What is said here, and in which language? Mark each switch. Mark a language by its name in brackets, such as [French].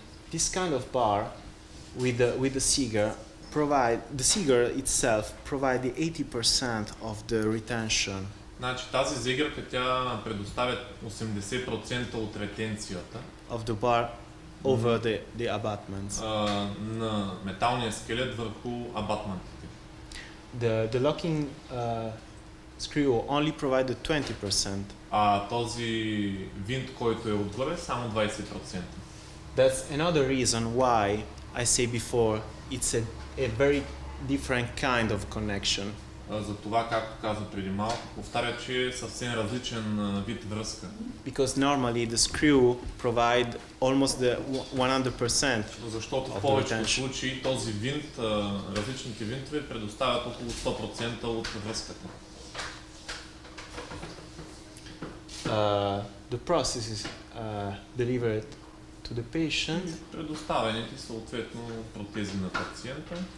[English] This kind of bar with the Seeger the Seeger itself provide the 80% of the retention. [Bulgarian] Значи тази зигърка тя предоставя 80% от ретенцията [English] Of the bar over the abutments. [Bulgarian] На металния скелет върху абатментите. [English] The locking screw only provided 20%. [Bulgarian] А този винт, който е отгоре, само 20%. [English] That's another reason why I say before it's a very different kind of connection. [Bulgarian] За това, както каза преди малко, повтаря, че е съвсем различен вид връзка. [English] Because normally the screw provide almost the 100%. [Bulgarian] Защото в повечето случаи този винт, различните винтове предоставят около 100% от връзката. [English] The process is delivered to the patient. [Bulgarian] Предоставените съответно протези на пациента.